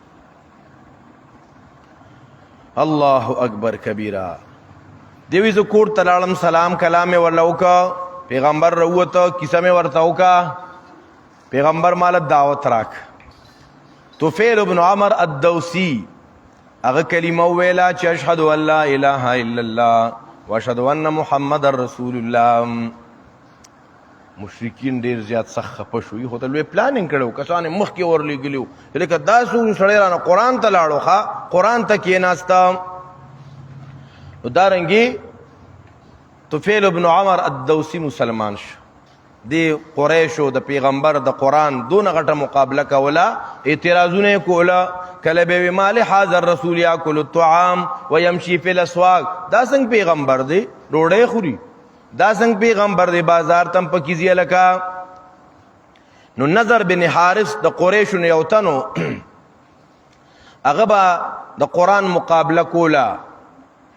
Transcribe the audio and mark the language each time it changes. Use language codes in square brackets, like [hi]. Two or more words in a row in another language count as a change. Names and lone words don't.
[ps] الله اکبر کبیره دی وی زه کور ته لاړم سلام کلام مې ورله وکړه پیغمبر راووته کیسه مې ورته وکړه پیغمبر ماله دعوت راک طفیل ابن عمر الدوسی هغه کلمه وویله چې [ar] اشهد ان لا اله الا الله واشهد ان محمد رسول الله [ps] مشرکین ډېر زیات سخت خفه شو خو ته لوی پلانینګ کړی و کسان یې مخکې ورلېږلي وو لکه داسې سړی رانه قرآن ته لاړو ښه قرآن ته کېناسته نو دارنګې طفیل ابن عمر الدوسی مسلمان شو دی قریشو د پیغمبر د قرآن دونه غټه مقابله کوله اعتراضونه یې کوله کله به وي [ar] ما لهذا الرسول یاکل الطعام ویمشي فی الاسواق [ps] دا څنګه پیغمبر دی ډوډۍ خوري دا څنګه پیغمبر دی بازار تم پکې ځي لکه نو نظر بن حارث د قریشو نه یو تنو هغه به د قرآن مقابله کوله